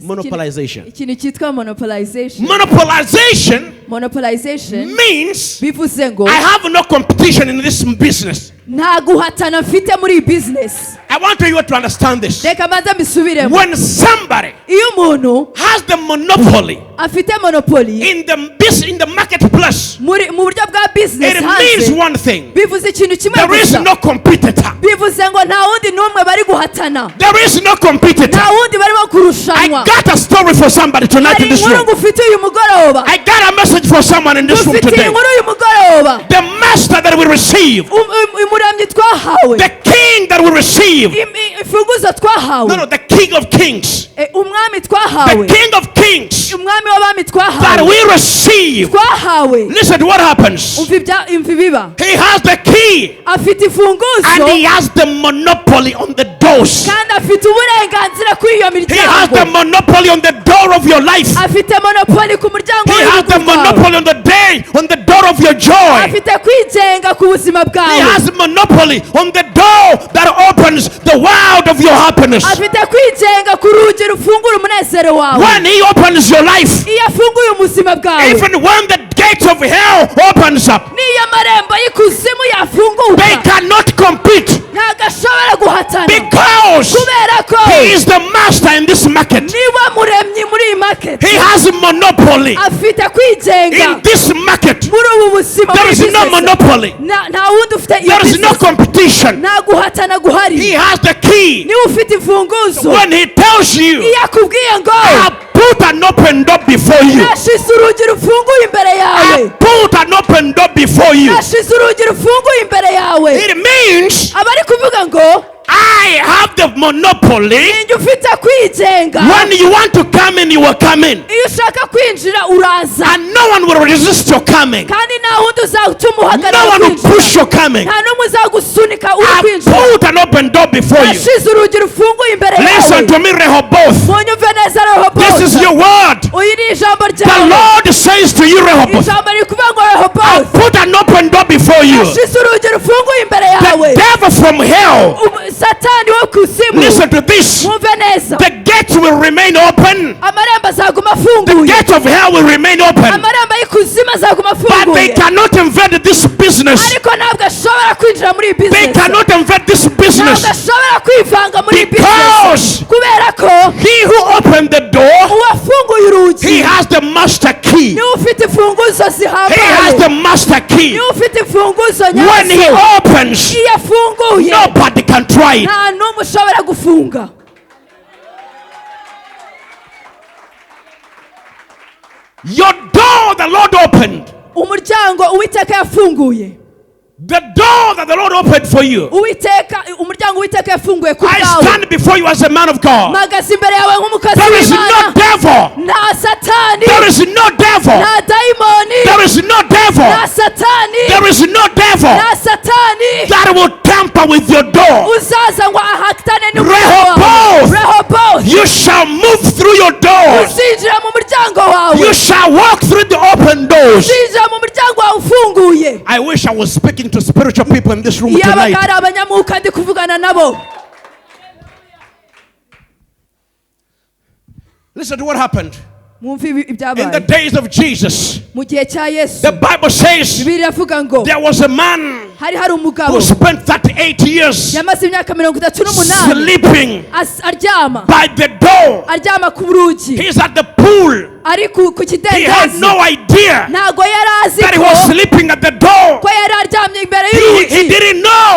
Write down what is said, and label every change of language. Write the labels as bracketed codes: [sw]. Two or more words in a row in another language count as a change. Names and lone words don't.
[en] Monopolization. [rw] ikintu cyitwa monopolization. [en] Monopolization [rw] means bivuze ngo [en] I have no competition in this business. [rw] nta guhatana mfite muri iyi business. [en] I want you to understand this. [rw] reka maze mbisubiremo. [en] When somebody [rw] iyo umuntu [en] has the monopoly [rw] afite monopoli [en] in the marketplace, [rw] mu buryo bwa business [en] it means [rw] hanze, [en] one thing. [rw] bivuze ikintu kimwe [en] There is [rw] gusa. [en] no competitor. [rw] bivuze ngo nta wundi n'umwe bari guhatana, [en] There is no competitor. [rw] nta wundi barimo [en] I [rw] kurushanwa. [en] got a story for somebody tonight [rw] hari [en] in this [rw] inkuru [en] room. [rw] ngufite uyu mugoroba, [en] I got a message for someone in this room [rw] ngufite [en] today. [rw] inkuru uyu mugoroba. [en] The master that we receive, [rw] umuremyi twahawe, [en] the king that we receive, [rw] imfunguzo twahawe, [en] no, the king of kings, [rw] umwami [en] the [rw] twahawe, [en] king of kings [rw] umwami w'abami [en] that [rw] twahawe, [en] that we receive. [rw] twahawe. [en] Listen to what happens. [rw] Umva ibiba. [en] He has the key [rw] Afite [en] and [rw] imfunguzo [en] he has the monopoly on the doors. [rw] kandi afite uburenganzira kuri iyo [en] He has the [rw] miryango. [en] monopoly on the door of your life. [rw] Afite monopoli ku muryango [en] He has the [rw] w'urugo rwawe. [en] monopoly on the day, on the door of your joy. [rw] Afite kwigenga ku buzima [en] He [rw] bwawe. [en] has monopoly on the door that opens the world of your happiness. [rw] Afite kwigenga ku rugi rufungura umunezero wawe. [en] When he opens your life, [rw] Iyo afunguye ubuzima bwawe. [en] even when the gates of hell opens up, [rw] N'iyo amarembo y'ikuzimu [en] they [rw] yafunguka. [en] cannot compete [rw] Ntabwo ashobora guhatana. [en] because [rw] Kubera ko [en] he is the master in this market. [rw] niwe muremyi muri iyi market. [en] He has a monopoly [rw] Afite kwigenga [en] in this market. [rw] muri ubu buzima. [en] There [rw] muri [en] is no [rw] business. [en] monopoly. [rw] Nta wundi ufite iyo [en] There is no [rw] business. [en] competition. [rw] Nta guhatana [en] He [rw] guhari. [en] has the key. [rw] Niwe ufite imfunguzo. [en] When he tells you, [rw] Iyo akubwiye ngo [en] I put an open door before you. [rw] nashize urugi rufunguye imbere [en] I [rw] yawe. [en] put an open door before you. [rw] Nashize urugi rufunguye imbere yawe. [en] It means [rw] Aba ari kuvuga ngo [en] I have the monopoly. [rw] ninjye ufite kwigenga. [en] When you want to come in, you will come in. [rw] Iyo ushaka kwinjira uraza. [en] And no one will resist your coming. [rw] Kandi nta wundi uzatuma [en] No [rw] uhagarara [en] one will [rw] kwinjira. [en] push your coming. [rw] Nta n'umwe uzagusunika uri [en] I [rw] kwinjira. [en] put an open door before you. [rw] Nashize urugi rufunguye imbere yawe. [en] Listen to me, [rw] Rehoboti. Munyumve neza [en] This is Rehoboti. your word. [rw] Uyu ni ijambo [en] The [rw] ryawe. [en] Lord says to you, Rehoboti, [rw] Ijambo riri kuvuga ngo [en] I Rehoboti. put an open door before you. [rw] Nashize urugi rufunguye imbere yawe. [en] The devil from hell, [rw] Satani wo kuzimu. [en] listen to this. [rw] Mwumve neza. [en] The gates will remain open. [rw] Amarembo azaguma [en] The [rw] afunguye. [en] gates of hell will remain open. [rw] Amarembo y'ikuzimu azaguma [en] But they [rw] afunguye. [en] cannot invade this business. [rw] Ariko ntabwo ashobora kwinjira muri iyi [en] They [rw] business. [en] cannot invade this [rw] Ntabwo [en] business. [rw] ashobora kwivanga muri iyi [en] Because [rw] business. Kubera ko [en] he who opened the door, [rw] uwafunguye [en] he [rw] urugi [en] has the master key. [rw] niwe ufite imfunguzo [en] He has [rw] zihambaye. [en] the master key. [rw] Niwe ufite imfunguzo [en] When he [rw] nyazo. [en] opens, [rw] Iyo afunguye [en] nobody can try it. [rw] nta n'umwe ushobora gufunga. [en] Your door the Lord opened. [rw] Umuryango Uwiteka yafunguye. [en] The door that the Lord opened for you. [rw] Umuryango Uwiteka yafunguye ku [en] I [rw] bwawe. [en] stand before you as a man of God. [rw] Mpagaze imbere yawe nk'umukozi [en] There is no [rw] w'Imana. [en] devil. [rw] Nta satani. [en] There is no devil. [rw] Nta dayimoni. [en] There is no devil. [rw] Nta satani. [en] There is no devil [rw] Nta satani. [en] that will tamper with your door. [rw] Uzaza ngo ahakitane [en] Rehoboth. [rw] Rehoboti. [en] You shall move through your doors. [rw] Uzinjira mu muryango wawe. [en] You shall walk through the open doors. [rw] Uzinjira mu muryango wawe ufunguye. [en] I wish I was speaking to spiritual people in this room [rw] Iyo [en] tonight. [rw] abagari abanyamwuka ndi kuvugana nabo. [en] Listen to what happened [rw] Mwumve [en] in the [rw] ibyabaye. [en] days of Jesus. [rw] Mu gihe cya Yesu. [en] The Bible says [rw] Bibiliya iravuga ngo [en] there was a man [rw] hari umugabo [en] who spent 38 years [rw] yamaze imyaka 38 [en] sleeping [rw] aryama. [en] by the door. [rw] Aryama ku rugi. [en] He's at the pool. [rw] Ari ku [en] He had [rw] kidendezi. [en] no idea [rw] Ntabwo yari azi [en] that he [rw] ko [en] was sleeping at the door. [rw] ko yari aryamye imbere [en] He [rw] y'urugi. [en] didn't know